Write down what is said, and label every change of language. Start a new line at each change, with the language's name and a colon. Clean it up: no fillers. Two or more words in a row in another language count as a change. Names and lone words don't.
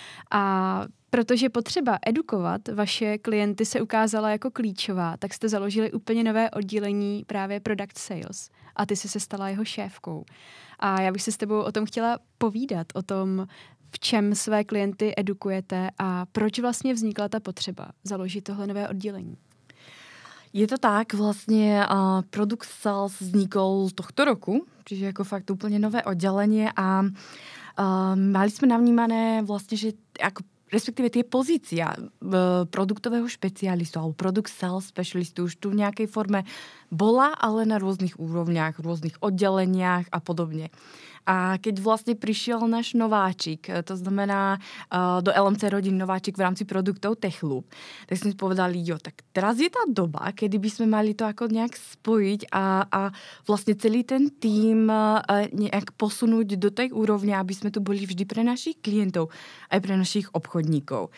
Czech: A protože potřeba edukovat vaše klienty se ukázala jako klíčová, tak jste založili úplně nové oddělení právě Product Sales. A ty jsi se stala jeho šéfkou. A já bych se s tebou o tom chtěla povídat, o tom, v čem své klienty edukujete a proč vlastně vznikla ta potřeba založit tohle nové oddělení.
Slovak: Je to tak, vlastne
English: Product Sales
Slovak: vznikol tohto roku, čiže ako fakt úplne nové oddelenie a mali sme navnímané vlastne, že ako respektíve tie pozícia produktového špecialistu alebo product sales specialistu už tu v nejakej forme bola, ale na rôznych úrovniach, rôznych oddeleniach a podobne. A keď vlastne prišiel náš nováčik, to znamená do LMC rodín nováčik v rámci produktov TechLoop, tak sme si povedali, tak teraz je tá doba, kedy by sme mali to ako nejak spojiť a vlastne celý ten tím nejak posunúť do tej úrovne, aby sme tu boli vždy pre našich klientov, aj pre našich obchodníkov.